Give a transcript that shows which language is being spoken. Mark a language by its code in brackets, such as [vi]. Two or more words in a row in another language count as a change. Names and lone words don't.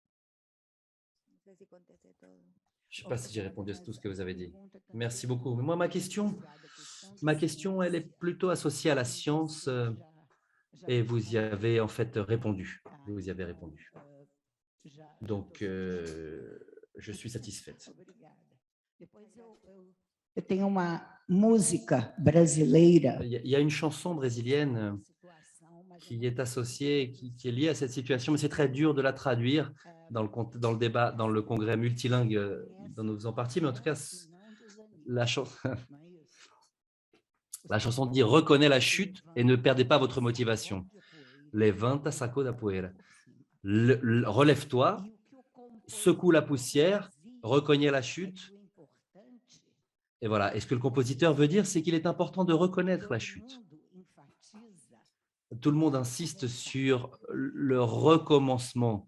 [fr] Je ne sais pas si j'ai répondu à tout ce que vous avez dit. Merci beaucoup. Mais moi, ma question, elle est plutôt associée à la science et vous y avez en fait répondu. Vous y avez répondu. Donc, je suis satisfaite. [pt] Eu tenho uma música brasileira [fr] Il y a une chanson brésilienne qui est associée, qui est liée à cette situation, mais c'est très dur de la traduire dans le débat, dans le congrès multilingue dont nous faisons partie. Mais en tout cas, la chanson dit « Reconnais la chute et ne perdez pas votre motivation. [pt] Levanta, saco da poeira. [fr] Relève-toi, secoue la poussière, reconnais la chute. » Et voilà. Et ce que le compositeur veut dire, c'est qu'il est important de reconnaître la chute. Tout le monde insiste sur le recommencement.